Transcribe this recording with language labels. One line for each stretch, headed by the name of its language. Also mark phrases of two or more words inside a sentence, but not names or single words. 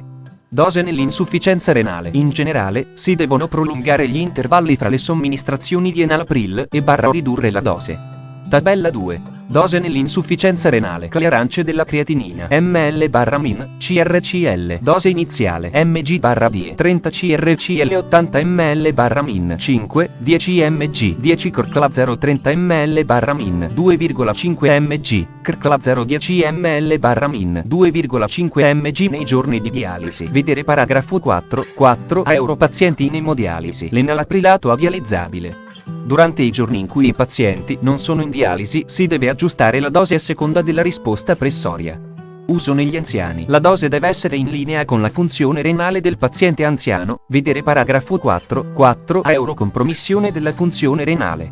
Italian: Dose nell'insufficienza renale. In generale, si devono prolungare gli intervalli fra le somministrazioni di enalapril e ridurre la dose. Tabella 2. Dose nell'insufficienza renale. Clearance della creatinina. ml/min, CrCl. Dose iniziale. mg/die. 30 CrCl 80 ml/min. 5, 10 mg. 10 CrCl 0 30 ml/min. 2,5 mg. CrCl 0 10 ml/min. 2,5 mg nei giorni di dialisi. Vedere paragrafo 4 euro pazienti in emodialisi. L'enalaprilato adializzabile. Durante i giorni in cui i pazienti non sono in dialisi, si deve aggiustare la dose a seconda della risposta pressoria. Uso negli anziani. La dose deve essere in linea con la funzione renale del paziente anziano, vedere paragrafo 4 euro compromissione della funzione renale.